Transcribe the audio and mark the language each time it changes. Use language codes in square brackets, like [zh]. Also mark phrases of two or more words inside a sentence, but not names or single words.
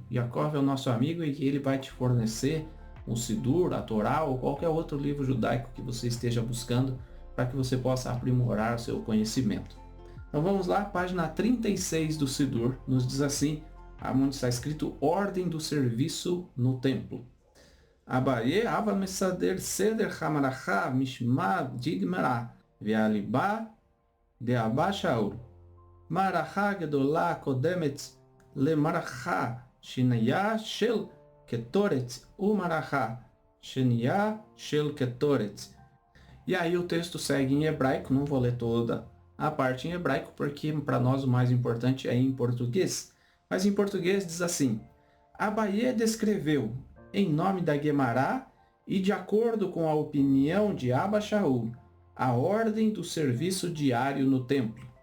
[pt] Yaakov é o nosso amigo e ele vai te fornecer o Sidur, a Torá ou qualquer outro livro judaico que você esteja buscando para que você possa aprimorar o seu conhecimento. Então vamos lá, página 36 do Sidur, nos diz assim, onde está escrito ordem do serviço no templo. [arc] אביי הוה מסדר סדר המערכה משמא דגמרא ואליבא דאבא שאול. [he] מערכה גדולה קודמת למערכה שנייה של קטורת ומערכה שנייה של קטורת. [pt] E aí o texto segue em hebraico, não vou ler toda a parte em hebraico, porque para nós o mais importante é em português. Mas em português diz assim: Abaye descreveu, em nome da Guemará e de acordo com a opinião de Abba Shaul, a ordem do serviço diário no templo.